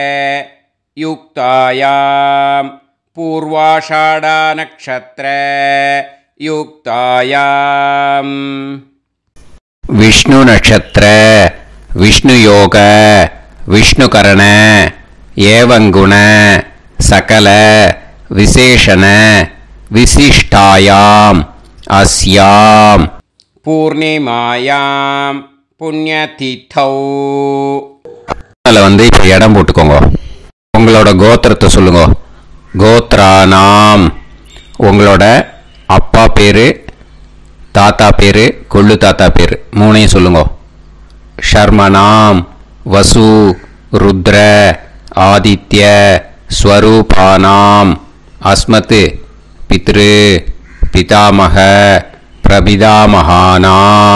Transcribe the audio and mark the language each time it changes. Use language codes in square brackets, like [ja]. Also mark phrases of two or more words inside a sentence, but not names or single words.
[sa] युक्तायां पूर्वाषाढ़ा नक्षत्र युक्तायां विष्णु नक्षत्र विष्णु योग विष्णुकरण एवं गुण सकल विशेषण विशिष्टायां अस्यां पूर्णिमायां पुण्यतिथौ. [ta] வந்து இப்போ இடம் போட்டுக்கோங்க. உங்களோட கோத்திரத்தை சொல்லுங்க. கோத்ரானாம். உங்களோட அப்பா பேரு, தாத்தா பேரு, கொள்ளு தாத்தா பேரு 3ஐயும் சொல்லுங்க. [sa] शर्मणाम् वसु रुद्र आदित्य स्वरूपाणाम् अस्मत् पितृ पितामह प्रपितामहानाम्.